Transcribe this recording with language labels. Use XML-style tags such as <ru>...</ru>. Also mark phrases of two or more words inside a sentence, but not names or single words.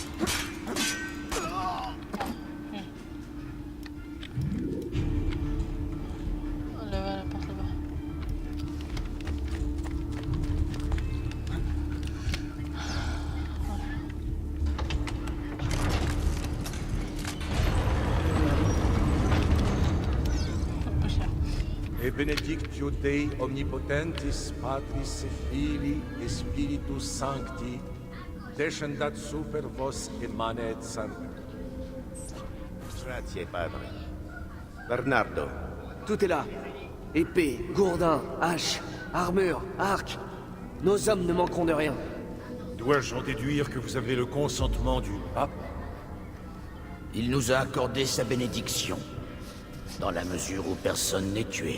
<fr>Là-bas, la porte là-bas.</fr> <la>Et benedictio Dei omnipotentis, Patris et Filii et Spiritus Sancti, descendat super vos et manet sancta.</la> <it>Grazie, padre. Bernardo.</it> <fr>Tout est là. Épée, gourdin, hache, armure, arc. Nos hommes ne manqueront de rien. Dois-je en déduire que vous avez le consentement du pape? Il nous a accordé sa bénédiction, dans la mesure où personne n'est tué.</fr>